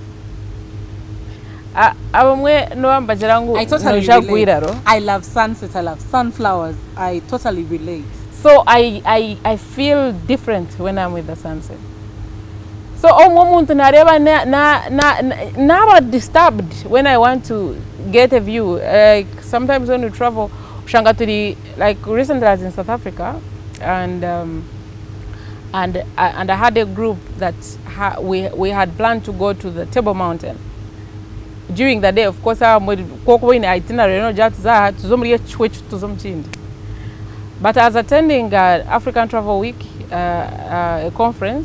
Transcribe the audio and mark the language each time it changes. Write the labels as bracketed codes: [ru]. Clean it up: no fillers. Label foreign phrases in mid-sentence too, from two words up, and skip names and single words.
[en] I totally relate. I love sunsets, I love sunflowers. I totally relate. So I feel different when I'm with the sunset. So [nyn] omuntu nareba na [en] disturbed when I want to get a view. Sometimes when we travel, like recently I was in South Africa, and I had a group that we had planned to go to the Table Mountain. During the day, of course, in itinerary, but I was attending African Travel Week, a conference.